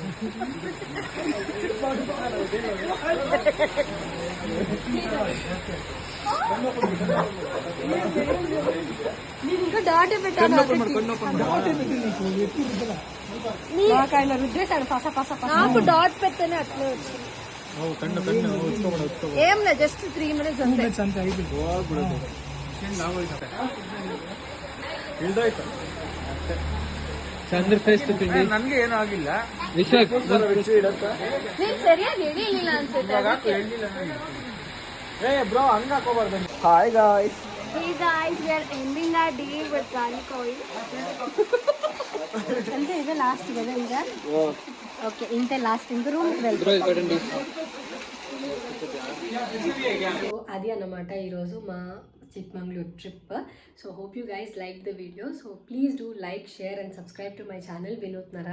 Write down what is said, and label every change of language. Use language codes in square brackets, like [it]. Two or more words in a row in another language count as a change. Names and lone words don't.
[te] ఇంకా డాటే పెట్టాను, నాకు ఆయన రుద్దేశాడు పస పస. నాకు డాట్ పెట్టనే అట్లే వచ్చింది. ఏం లేదు, జస్ట్ 3 minutes అంతే. [kn] ಚಂದ್ರ ಫೇಸ್ ನನ್ಗೆ ಏನೂ ಆಗಿಲ್ಲ. ವಿಶ್ವಕ್ ನೀನ್ ಸರಿಯಾಗಿ ಹೇಳಿಲ್ಲ ಅನ್ಸುತ್ತೆ. ಬ್ರೋ ಹಂಗ ಹಾಕೋಬಾರ್ದು. [en] hi guys. Hey guys, we are ending our day with garlic oil. [te] అంటే ఇదే లాస్ట్ కదా ఇంకా. ఓకే, ఇంతే లాస్ట్. ఇంక రూమ్కి వెళ్తాం. సో అది అన్నమాట ఈరోజు మా చిక్మంగళూరు ట్రిప్. [en] so hope you guys like the video. so please do like, share and subscribe to my channel వినోద్ నరాజ్.